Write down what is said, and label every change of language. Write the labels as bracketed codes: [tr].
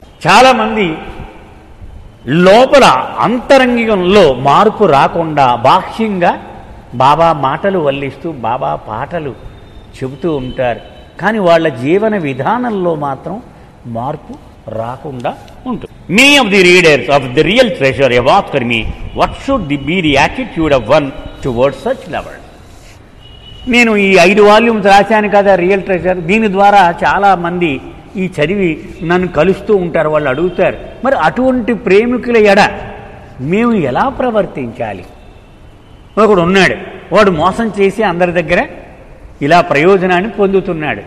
[te] చాలామంది లోపల అంతరంగికంలో మార్పు రాకుండా బాహ్యంగా బాబా మాటలు వల్లిస్తూ బాబా పాటలు చెబుతూ ఉంటారు. కానీ వాళ్ళ జీవన విధానంలో మాత్రం మార్పు రాకుండా ఉంటుంది. [en] Many of the readers of the real treasure have asked me, what should be the attitude of one towards such lovers? [te] నేను ఈ 5 వాల్యూమ్స్ రాశాను కదా రియల్ ట్రెజర్. దీని ద్వారా చాలామంది ఈ చదివి నన్ను కలుస్తూ ఉంటారు. వాళ్ళు అడుగుతారు, మరి అటువంటి ప్రేమికుల ఎడ మేము ఎలా ప్రవర్తించాలి? ఒకడు ఉన్నాడు, వాడు మోసం చేసి అందరి దగ్గర ఇలా ప్రయోజనాన్ని పొందుతున్నాడు.